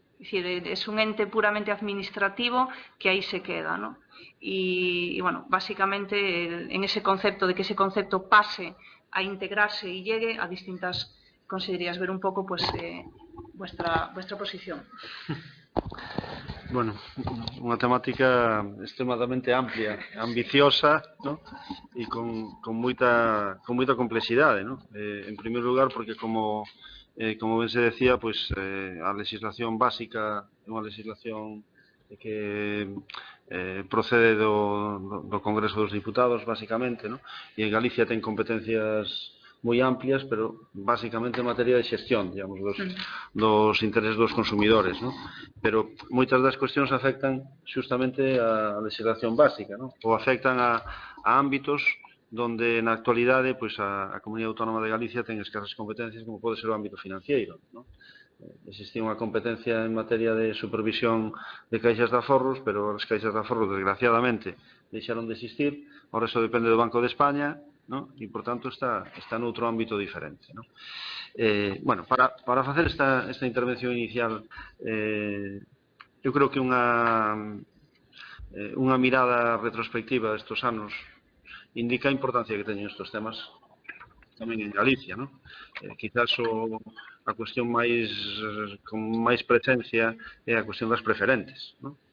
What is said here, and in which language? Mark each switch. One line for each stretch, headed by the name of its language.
Spanish: Es decir, es un ente puramente administrativo que ahí se queda, ¿no? Y bueno, básicamente en ese concepto, de que ese concepto pase a integrarse y llegue a distintas consejerías, ver un poco pues vuestra posición.
Galician: Bueno, unha temática extremadamente amplia, ambiciosa, ¿no? E con moita complexidade, ¿no? En primeiro lugar, porque como ben se decía, pues, a legislación básica é unha legislación que procede do Congreso dos Diputados, basicamente, ¿no? E en Galicia ten competencias moi amplias, pero basicamente en materia de xestión, digamos, dos intereses dos consumidores, ¿no? Pero moitas das cuestións afectan xustamente a legislación básica, ¿no? Ou afectan a ámbitos donde na actualidade pois, a Comunidade Autónoma de Galicia ten escasas competencias, como pode ser o ámbito financiero, ¿no? Existía unha competencia en materia de supervisión de caixas de aforros, pero as caixas de aforros, desgraciadamente, deixaron de existir. Ahora eso depende do Banco de España, ¿no? E, por tanto, está noutro ámbito diferente, ¿no? Bueno, para facer esta intervención inicial, eu creo que unha mirada retrospectiva destes anos indica a importancia que teñen estes temas tamén en Galicia, ¿no? Quizás a cuestión con máis presencia é a cuestión das preferentes, ¿no?